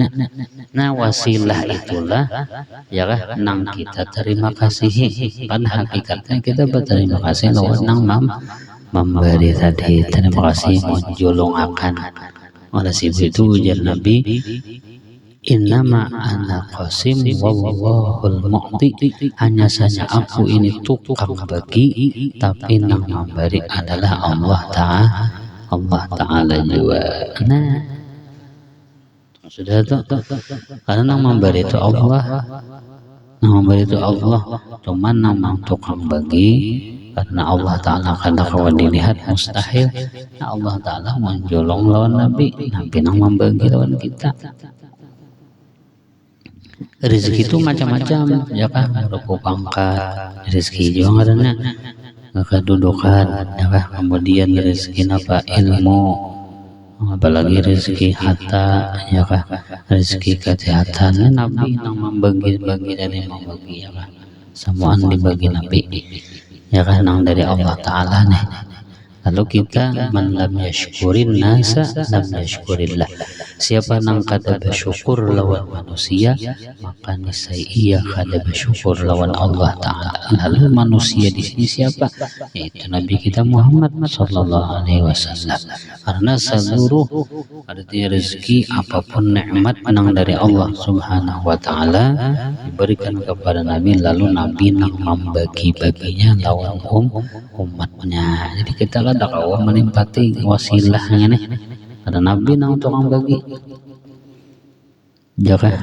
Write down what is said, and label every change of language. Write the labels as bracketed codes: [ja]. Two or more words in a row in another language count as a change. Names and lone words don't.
[bjn] Nah, wasilah itulah, ya kan, nang kita terima kasih. Pada hakikatnya kita berterima kasih lawan nang memberi tadi. Terima kasih menjolong akan. Oleh sebab itu ujar Nabi, [ar] إنما أنا قاسم والله المعطي, [bjn] hanya saja aku ini tukang bagi, tapi nang memberi adalah Allah Ta'ala juga. Nah, sudah tuh, karena nang memberi itu Allah, cuman nang tukang bagi, karena Allah Ta'ala kada kawan dilihat mustahil. Nah, Allah Ta'ala menjolong lawan Nabi nang membagi lawan kita. Rezeki itu macam-macam, ya kan, berupa pangkat, rezeki juga karena kedudukan, ya kan, kemudian rezeki apa, ilmu, apalagi rezeki harta, ya kan, rezeki kesehatan. Nabi yang membagi-bagi dari membagi, ya kan, semuaan dibagi Nabi, ya kan, yang dari Allah Ta'ala nih. Lalu kita [ar] من لم يشكر الناس لم يشكر الله. [bjn] Siapa nang kada bersyukur lawan manusia, maka niscaya ia kada bersyukur lawan Allah Ta'ala. Lalu manusia di sini siapa? Yaitu Nabi kita Muhammad [ar] صلى الله عليه وسلم. [bjn] Karena seluruh arti rezeki apapun nikmat nang dari Allah [ar] سبحانه وتعالى [bjn] diberikan kepada Nabi, lalu Nabi nang membagi-baginya lawan umatnya. Jadi kita kan dakwah menempati wasilahnya nih, ada Nabi nang tukang bagi, ya kan?